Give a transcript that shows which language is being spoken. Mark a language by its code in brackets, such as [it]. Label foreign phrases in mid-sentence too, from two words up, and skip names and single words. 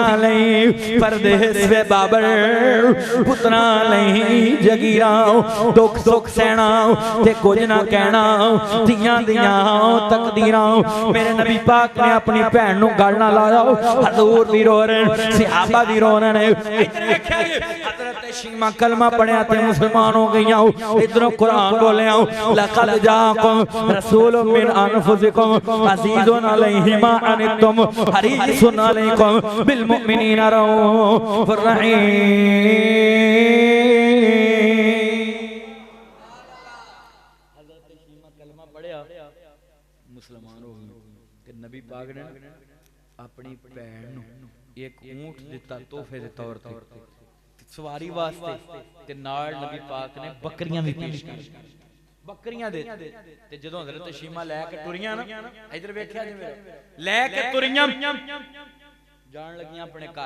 [pa] لئی پردیس وے بابر پترا لئی جگیرا دکھ سکھ سہنا تے کجھ نہ کہنا تیاں دیاں تقدیراں میرے نبی پاک نے اپنی بھین نوں گل نہ لایا حضور بھی رو رہے صحابہ بھی رو رہے ادھر دیکھیا حضرت شیما کلمہ پڑھیا تے مسلمان ہو گئیاں ادھروں قرآن بولیا [ar] لقد جاءكم رسول من أنفسكم عزيز عليه ما عنتم حريص عليكم بالمؤمنين رءوف رحيم [pa] مسلمان ہو گئے نبی پاک نے اپنی بھین نوں اک اونٹ دتا تحفے دے طور تے سواری واسطے تے نال نبی پاک نے بکریاں بھی پیش کی بکریاں دے تے جدوں حضرت شیما لے کے ٹریاں نہ ادھر ویکھیا جی لے کے ٹریاں جان لگیاں اپنے گھر